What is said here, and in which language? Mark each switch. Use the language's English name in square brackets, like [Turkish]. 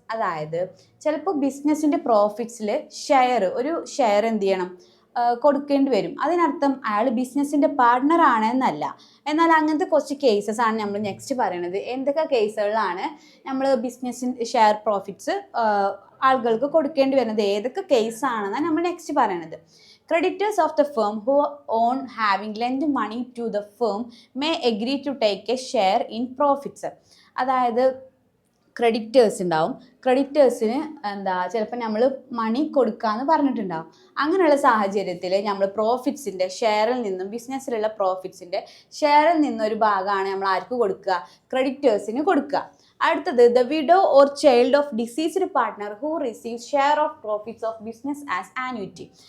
[Malayalam] അതായത് ചിലപ്പോൾ ബിസിനസ്സിൻ്റെ പ്രോഫിറ്റ്സിൽ ഒരു ഷെയർ എന്ത് ചെയ്യണം? കൊടുക്കേണ്ടി വരും. അതിനർത്ഥം അയാൾ ബിസിനസ്സിൻ്റെ പാർട്ട്ണർ ആണെന്നല്ല. എന്നാൽ അങ്ങനത്തെ കുറച്ച് കേസസ് ആണ് നമ്മൾ നെക്സ്റ്റ് പറയണത്. എന്തൊക്കെ കേസുകളിലാണ് നമ്മൾ ബിസിനസ്സിൻ്റെ ഷെയർ പ്രോഫിറ്റ്സ് ആളുകൾക്ക് കൊടുക്കേണ്ടി വരുന്നത്, ഏതൊക്കെ കേസാണെന്നാണ് നമ്മൾ നെക്സ്റ്റ് പറയണത്. [English] Creditors of the firm who own having lent money to the firm may agree to take a share in profits. [Malayalam] അതായത് ക്രെഡിറ്റേഴ്സ് ഉണ്ടാവും. ക്രെഡിറ്റേഴ്സിന് ചിലപ്പോൾ നമ്മൾ മണി കൊടുക്കാമെന്ന് പറഞ്ഞിട്ടുണ്ടാവും. അങ്ങനെയുള്ള സാഹചര്യത്തിൽ നമ്മൾ പ്രോഫിറ്റ്സിൻ്റെ ഷെയറിൽ നിന്നും, ബിസിനസ്സിലുള്ള പ്രോഫിറ്റ്സിൻ്റെ ഷെയറിൽ നിന്നൊരു ഭാഗമാണ് നമ്മൾ ആർക്ക് കൊടുക്കുക? ക്രെഡിറ്റേഴ്സിന് കൊടുക്കുക. അടുത്തത്, [English] The widow or child of deceased partner who receive share of profits of business as annuity.